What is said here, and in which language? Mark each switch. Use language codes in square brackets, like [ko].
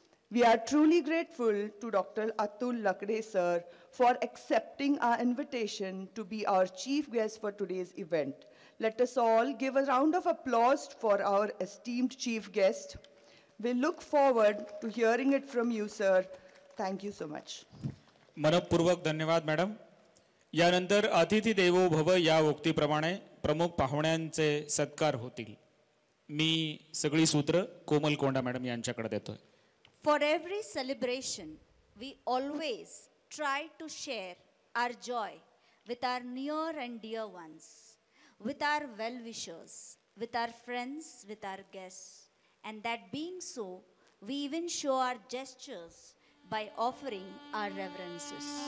[en] We are truly grateful to Dr. Atul Lakde sir for accepting our invitation to be our chief guest for today's event. Let us all give a round of applause for our esteemed chief guest. We look forward to hearing it from you, sir. Thank you so much. [mr] मनपूर्वक धन्यवाद madam. यानंतर अतिथी देवो भव या उक्तीप्रमाणे प्रमुख पाहुण्यांचे सत्कार होतील. मी सगळी सूत्र कोमल कोंडा मॅडम यांच्याकडे देतोय. [en] For every celebration, we always try to share our joy with our near and dear ones, with our well-wishers, with our friends, with our guests. And that being so, we even show our gestures by offering our reverences.